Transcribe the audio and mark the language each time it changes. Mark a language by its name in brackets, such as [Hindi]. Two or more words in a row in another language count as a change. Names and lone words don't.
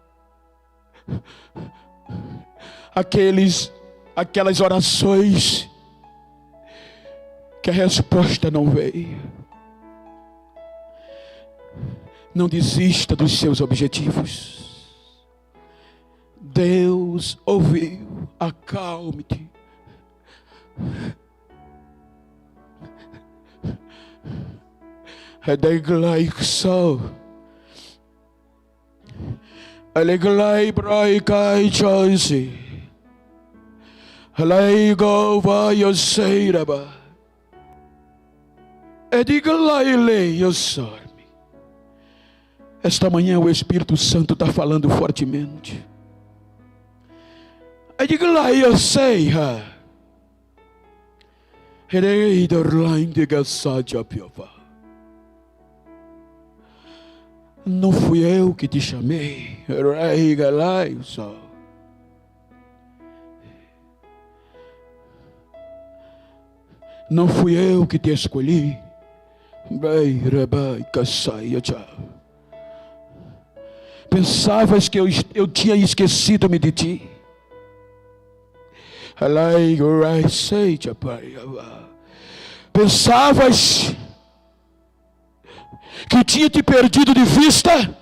[Portuguese] Aquelas orações que a resposta não veio. Não desista dos seus objetivos. Deus ouviu. Acalme-te. Aleglai brai kai choisi. Alaigo vai eu seiraba. Ediglai lei eu sorme. Esta manhã o Espírito Santo está falando fortemente. Ediglai eu sei, Herei dorlain de gasaja piova. Não fui eu que te chamei. Herei galai só. Não fui eu que te escolhi. Bai rabai kasai já. Pensavas que eu tinha esquecido-me de ti. Pensavas que tinha te perdido de vista.